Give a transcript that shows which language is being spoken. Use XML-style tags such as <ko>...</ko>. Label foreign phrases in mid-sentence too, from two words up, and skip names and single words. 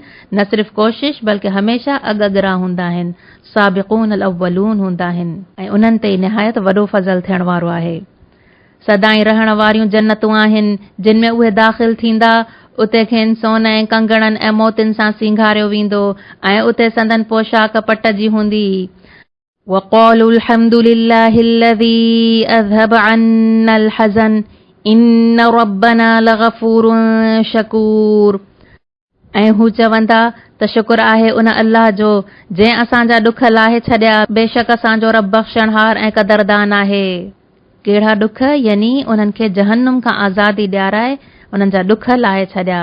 <sd>न सिर्फ़ु कोशिश बल्कि हमेशह अॻिरा हूंदा आहिनि,</sd> <ar>السابقون الأولون</ar> <sd>हूंदा आहिनि ऐं उन्हनि ते निहायत वॾो फज़ल थियण वारो आहे। सदाई रहण वारियूं जन्नतूं आहिनि जिन में उहे दाख़िल थींदा। उते खेनि सोन ऐं कंगणनि ऐं मोतियुनि सां सींघारियो वेंदो ऐं उते संदन पोशाक पट जी हूंदी।</sd> <ar>وقالوا الحمد لله الذي أذهب عنا الحزن إن ربنا لغفور شكور.</ar> <sd>ऐं हू चवंदा त शुक्र आहे उन अल्लाह जो जंहिं असांजा ॾुख लाहे छॾिया, बेशक असांजो रब बख़्शणहार ऐं क़दरदान आहे। कहिड़ा ॾुख? यानी उन्हनि खे जहन्नुम खां आज़ादी ॾियाराए उन्हनि जा ॾुख लाहे छॾिया।</sd>